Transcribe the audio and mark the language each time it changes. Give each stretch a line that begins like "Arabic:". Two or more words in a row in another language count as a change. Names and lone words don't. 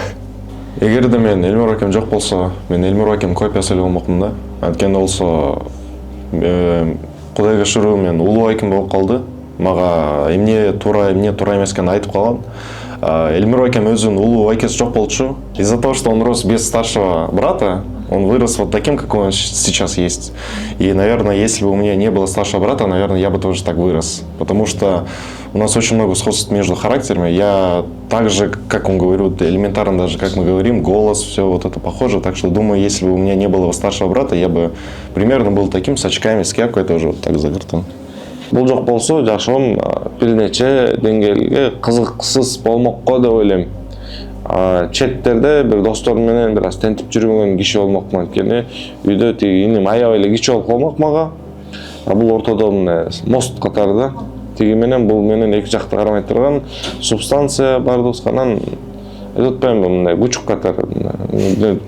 Kyrgyz: Эгерде мен Элмир акем жок болсо, мен Элмир акем копиясы эле болмокмун да. Анткени болсо Кудайга шүрүү мен улуу акем болуп калды. Мага эмне туура эмес экенин айтып калган. Элмир акем өзүнүн улуу акеси жок болчу.
Russian: Из-за того, что он рос без старшего брата, он вырос вот таким, какой он сейчас есть. И, наверное, если бы у меня не было старшего брата, наверное, я бы тоже так вырос. Потому что у нас очень много сходств между характерами. Я так же, как он говорит, элементарно даже, как мы говорим, голос, все вот это похоже. Так что, думаю, если бы у меня не было старшего брата, я бы примерно был таким, с очками, с кепкой тоже вот так загортан.
Kyrgyz: Бул жок болсо, жашоом бир нече деңгээлге кызыксыз болмокко деп ойлойм. Четтерде бир досторум менен бир аз тентип жүргөн киши болмокмун. Анткени үйдө тиги иним аябай эле кичи болуп калмак мага. Бул ортодо мост катары да. Тиги менен бул менен эки жакта кармай турган субстанция бардыгыбызга, анан айтып атпаймынбы, мындай күчүк катары.